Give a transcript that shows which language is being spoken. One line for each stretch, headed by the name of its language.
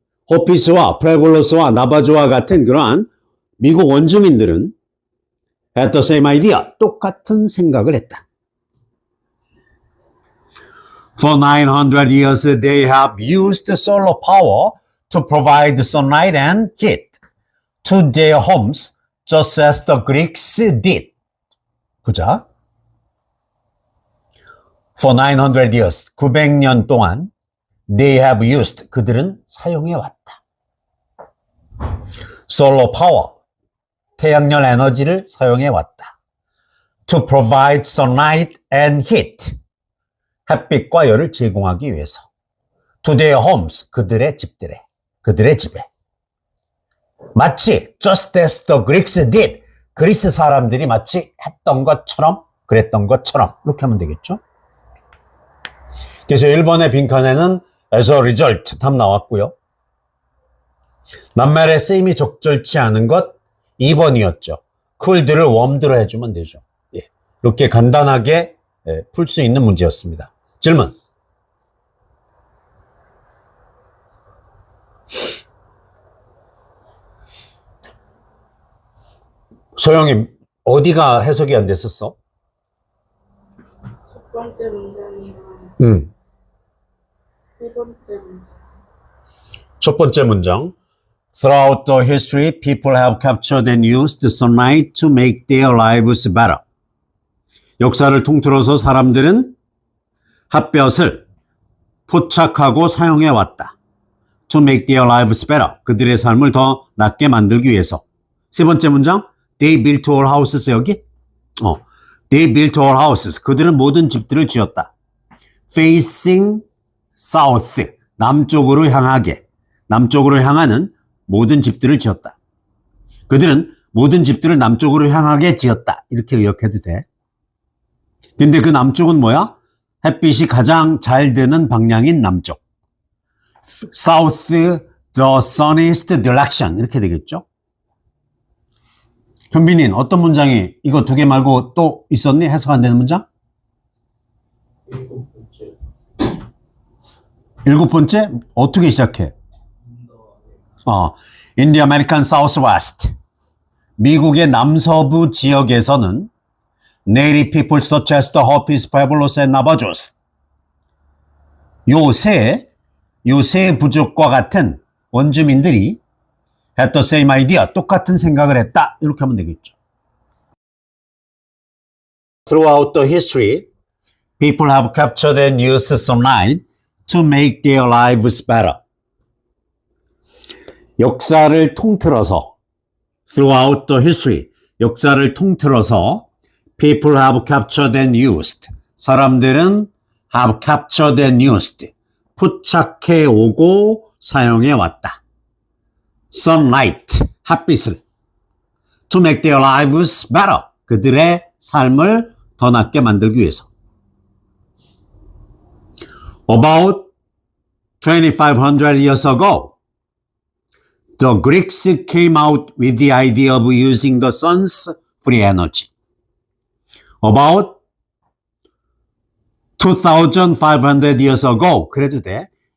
Korean: 호피스와 프레블로스와 나바조와 같은 그러한 미국 원주민들은
English: had the same idea,
Korean: 똑같은 생각을 했다.
English: For 900 years, they have used solar power to provide sunlight and heat to their homes, just as the Greeks did.
Korean: 보자.
English: For 900 years,
Korean: 900년 동안
English: they have used,
Korean: 그들은 사용해 왔다.
English: Solar power,
Korean: 태양열 에너지를 사용해 왔다.
English: To provide sunlight and heat,
Korean: 햇빛과 열을 제공하기 위해서.
English: To their homes,
Korean: 그들의 집들에, 그들의 집에. 마치
English: just as the Greeks did,
Korean: 그리스 사람들이 마치 했던 것처럼, 그랬던 것처럼 이렇게 하면 되겠죠. 그래서 1번의 빈칸에는
English: as a result
Korean: 답 나왔고요. 낱말의 쓰임이 적절치 않은 것 2번이었죠. cool드를 warmed로 해주면 되죠. 예. 이렇게 간단하게 풀 수 있는 문제였습니다. 질문. 소영이 어디가 해석이 안 됐었어? 첫 번째 문장이랑 응. 세 번째 문장. 첫 번째 문장.
English: Throughout the history, people have captured and used sunlight to make their lives better.
Korean: 역사를 통틀어서 사람들은 햇볕을 포착하고 사용해 왔다.
English: To make their lives better.
Korean: 그들의 삶을 더 낫게 만들기 위해서. 세 번째 문장.
English: They built all houses.
Korean: 여기?
English: They built all houses.
Korean: 그들은 모든 집들을 지었다.
English: Facing south.
Korean: 남쪽으로 향하게. 남쪽으로 향하는 모든 집들을 지었다. 그들은 모든 집들을 남쪽으로 향하게 지었다. 이렇게 의역해도 돼. 근데 그 남쪽은 뭐야? 햇빛이 가장 잘 드는 방향인 남쪽.
English: South, the sunniest direction.
Korean: 이렇게 되겠죠? 현빈인 어떤 문장이 이거 두 개 말고 또 있었니? 해석 안 되는 문장? 일곱 번째? 어떻게 시작해?
English: In the American Southwest.
Korean: 미국의 남서부 지역에서는
English: Native people such as the Hopis, Pueblos, and Navajos.
Korean: 요새 부족과 같은 원주민들이
English: had the same idea.
Korean: 똑같은 생각을 했다. 이렇게 하면 되겠죠.
English: Throughout the history, people have captured and used sunlight to make their lives better.
Korean: 역사를 통틀어서
English: throughout the history, 역사를 통틀어서 people have captured and used.
Korean: 사람들은
English: have captured and used.
Korean: 포착해 오고 사용해 왔다. Sunlight, 햇빛을.
English: To make their lives better.
Korean: 그들의 삶을 더 낫게 만들기 위해서.
English: About 2,500 years ago, the Greeks came out with the idea of using the sun's free energy. About 2,500 years ago,
Korean: 그래도 돼.